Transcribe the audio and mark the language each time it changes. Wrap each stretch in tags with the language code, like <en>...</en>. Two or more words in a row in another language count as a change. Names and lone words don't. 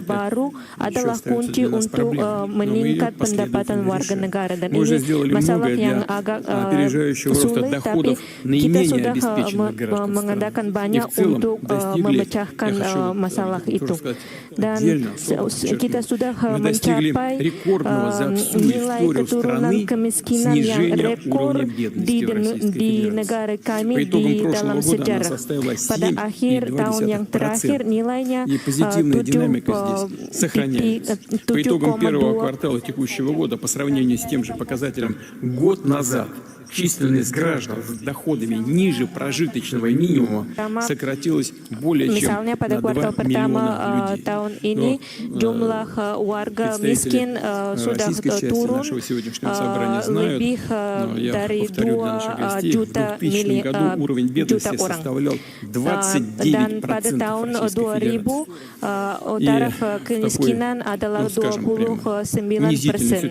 <id>baru adalah kunci untuk meningkat pendapatan warga negara, dan ini masalah yang agak sulit, tapi kita sudah mengadakan banyak untuk memecahkan masalah itu, dan kita sudah mencapai nilai keturunan kemiskinan yang rekor di negara kami di dalam sejarah. Pada akhir tahun yang terakhir nilainya 7,2</id> <ru>квартала текущего года по сравнению с тем же показателем год назад численность граждан с доходами ниже прожиточного минимума сократилась более чем</ru> <id>Misalnya pada kuartal pertama tahun ini jumlah warga miskin sudah turun lebih dari 2 juta orang. Dan pada tahun 2000 taraf kemiskinan adalah 29%.</id>